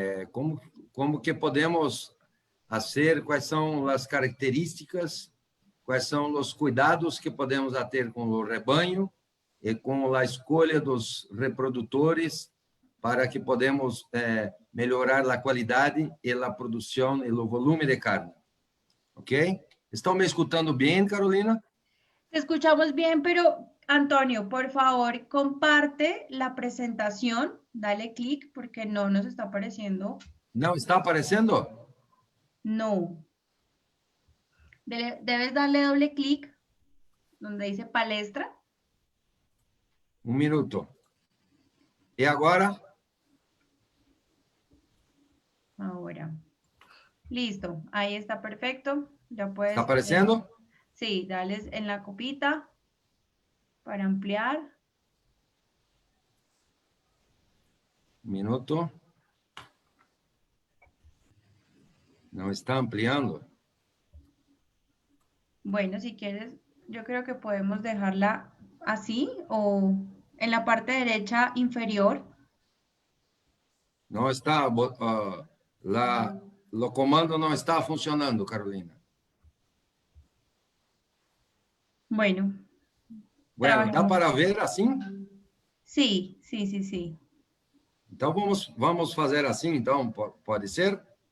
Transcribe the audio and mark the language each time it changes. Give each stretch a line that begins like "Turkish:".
Portuguese: Como que podemos fazer, quais são as características, quais são os cuidados que podemos ter com o rebanho e com a escolha dos reprodutores para que podemos melhorar a qualidade e a produção e o volume de carne. ¿Ok? ¿Estão me escutando bem, Carolina?
Spanish: Te escuchamos bien, pero Antonio, por favor, comparte la presentación, dale clic porque no nos está apareciendo.
Portuguese: ¿No está aparecendo?
Spanish: No. Debes darle doble clic donde dice palestra.
Portuguese: Um minuto. E agora?
Spanish: Ahora. Listo, ahí está perfecto. Ya puedes.
Portuguese: ¿Está aparecendo?
Spanish: Sí, dale en la copita para ampliar.
Portuguese: Um minuto.
Spanish: No está ampliando. Bueno, si quieres, yo creo que podemos dejarla así o en la parte derecha inferior. No está,
Portuguese: o comando não está funcionando, Carolina.
Spanish: Bueno.
Portuguese: ¿Dá para ver assim?
Spanish: Sí, sí, sí, sí.
Portuguese: Então vamos fazer assim, então, pode ser?